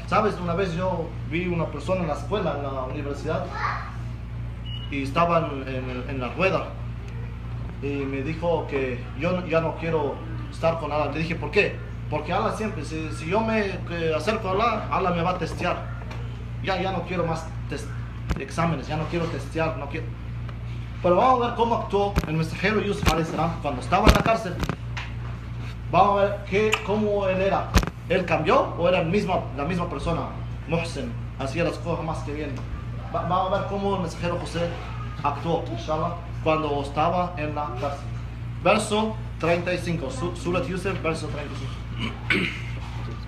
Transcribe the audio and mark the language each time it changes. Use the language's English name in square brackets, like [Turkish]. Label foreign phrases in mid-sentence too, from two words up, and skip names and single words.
[Spanish] Sabes, una vez yo vi una persona en la escuela, en la universidad, y estaba en la rueda, y me dijo que yo ya no quiero estar con Allah. Le dije, ¿por qué? Porque Allah siempre, si yo me acerco a Allah, Allah me va a testear. Ya no quiero más exámenes, ya no quiero testear, no quiero. Pero vamos a ver cómo actuó el mensajero Yusuf [Arabic] عليه السلام [Spanish] cuando estaba en la cárcel. Vamos a ver cómo él era. ¿Él cambió o era la misma persona? Muhsin, hacía las cosas más que bien. Vamos a ver cómo el mensajero José actuó, inshallah, cuando estaba en la cárcel. Verso 35, Surat Yusuf, verso 35.